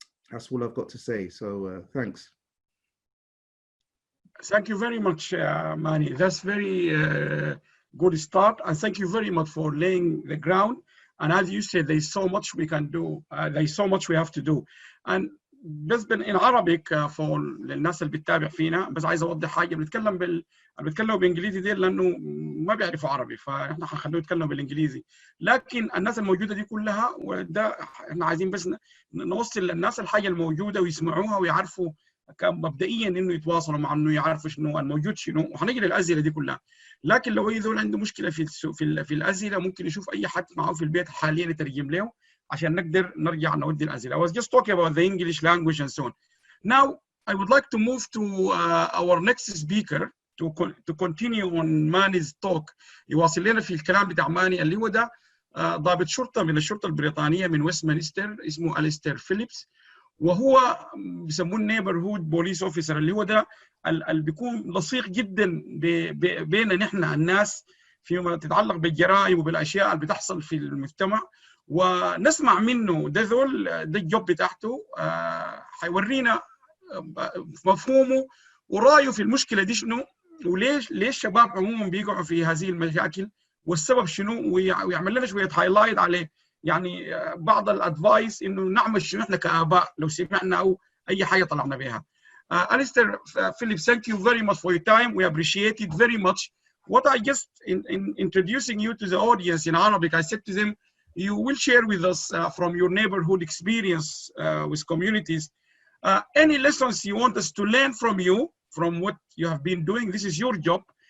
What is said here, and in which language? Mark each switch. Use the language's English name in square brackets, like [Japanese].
[English] That's all I've got to say, so thanks. Thank you very much, Mani. That's very good start, and thank you very much for laying the ground. And as you said, there's so much we can do. There's so much we have to do. And [Arabic] بس [English] in Arabic for [Arabic] الناس اللي بتتابع فينا، بس عايز اوضح حاجه. بنتكلم بالانجليزي دي لانه ما بيعرفوا عربي، فاحنا حنخليهم يتكلموا بالانجليزي. لكن الناس الموجوده دي كلها، وده احنا عايزين بس نوصل للناس الحاجه الموجوده ويسمعوها ويعرفوا مبدئيا انه يتواصلوا مع انه يعرفوا شنو الموجود شنو، وحنجي للاسئله دي كلها. لكن لو اي ذول عنده مشكله في الاسئله، ممكن يشوف اي حد معه في البيت حاليا يترجم له عشان نقدر نرجع نودي الاسئله. [English] I was just talking about the English language and so on. Now I would like to move to our next speaker to continue on Mani's talk. [Arabic] يواصل لنا في الكلام بتاع ماني اللي هو ده ضابط شرطه من الشرطه البريطانيه من ويستمنستر اسمه أليستير فيليبس، وهو بيسموه النيبرهود بوليس اوفيسر، اللي هو ده اللي بيكون لصيق جدا بين نحن الناس فيما تتعلق بالجرائم وبالاشياء اللي بتحصل في المجتمع، ونسمع منه. ده الجوب بتاعته، حيورينا مفهومه ورايه في المشكله دي شنو، وليش الشباب عموما بيقعوا في هذه المشاكل والسبب شنو، ويعمل لنا شويه هايلايت عليه، يعني بعض الادفايس انه نعمل شنو احنا كاباء لو سمعنا او اي حاجه طلعنا بها. [English] Alistair Phillips, thank you very much for your time. We appreciate it very much. What I just in introducing you to the audience in Arabic, I said to them, you will share with us from your neighborhood experience with communities any lessons you want us to learn from you, from what you have been doing. This is your job.